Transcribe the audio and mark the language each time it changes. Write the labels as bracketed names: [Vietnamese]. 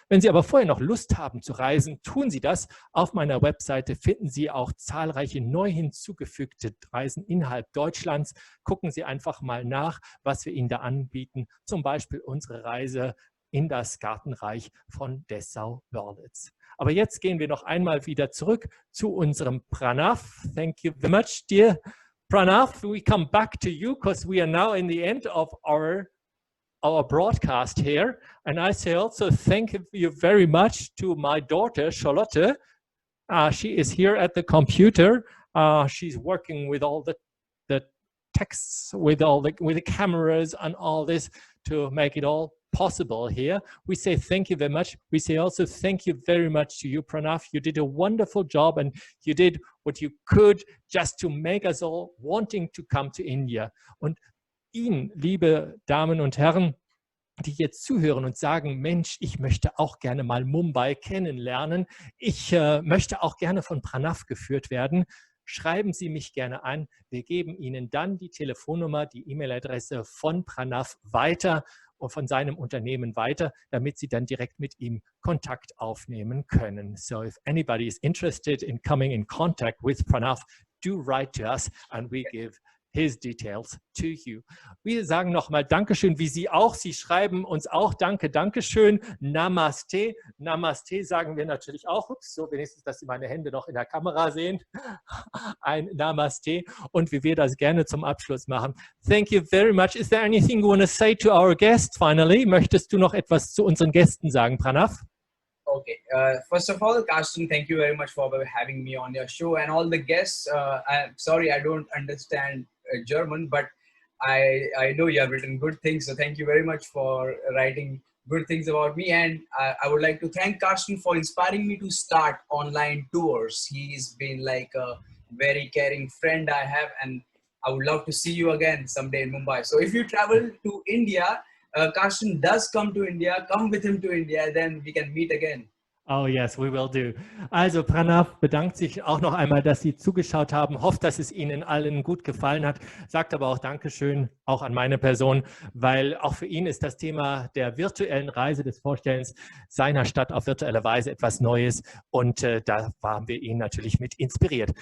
[German] Wenn Sie aber vorher noch Lust haben zu reisen, tun Sie das. Auf meiner Webseite finden Sie auch zahlreiche neu hinzugefügte Reisen innerhalb Deutschlands. Gucken Sie einfach mal nach, was wir Ihnen da anbieten. Zum Beispiel unsere Reise in das Gartenreich von Dessau-Wörlitz. Aber jetzt gehen wir noch einmal wieder zurück zu unserem Pranav. [English] Thank you very much, dear Pranav. We come back to you because we are now in the end of our our broadcast here. And I say also thank you very much to my daughter, Charlotte. She is here at the computer. She's working with all the texts, with the cameras and all this to make it all possible here. We say thank you very much. We say also thank you very much to you, Pranav. You did a wonderful job and you did what you could just to make us all wanting to come to India. [German] Und Ihnen, liebe Damen und Herren, die jetzt zuhören und sagen, Mensch, ich möchte auch gerne mal Mumbai kennenlernen. Ich möchte auch gerne von Pranav geführt werden. Schreiben Sie mich gerne an. Wir geben Ihnen dann die Telefonnummer, die E-Mail-Adresse von Pranav weiter und von seinem Unternehmen weiter, damit Sie dann direkt mit ihm Kontakt aufnehmen können. [English] So if anybody is interested in coming in contact with Pranav, do write to us and we give his details to you. [German] Wir sagen nochmal Dankeschön, wie Sie auch. Sie schreiben uns auch Danke, Dankeschön, Namaste. Namaste sagen wir natürlich auch. Ups, so wenigstens, dass Sie meine Hände noch in der Kamera sehen. Ein Namaste. Und wie wir das gerne zum Abschluss machen. [English] Thank you very much. Is there anything you want to say to our guests finally? [German] Möchtest du noch etwas zu unseren Gästen sagen, Pranav? [English] Okay. First of all, Carsten, thank you very much for having me on your show, and all the guests. I'm sorry, I don't understand German, but I know you have written good things. So thank you very much for writing good things about me. And I would like to thank Carsten for inspiring me to start online tours. He's been like a very caring friend I have, and I would love to see you again someday in Mumbai. So if you travel to India, Carsten does come to India, come with him to India, then we can meet again. Oh yes, we will do. [German] Also Pranav bedankt sich auch noch einmal, dass Sie zugeschaut haben, hofft, dass es Ihnen allen gut gefallen hat, sagt aber auch Dankeschön auch an meine Person, weil auch für ihn ist das Thema der virtuellen Reise, des Vorstellens seiner Stadt auf virtuelle Weise etwas Neues und da haben wir ihn natürlich mit inspiriert.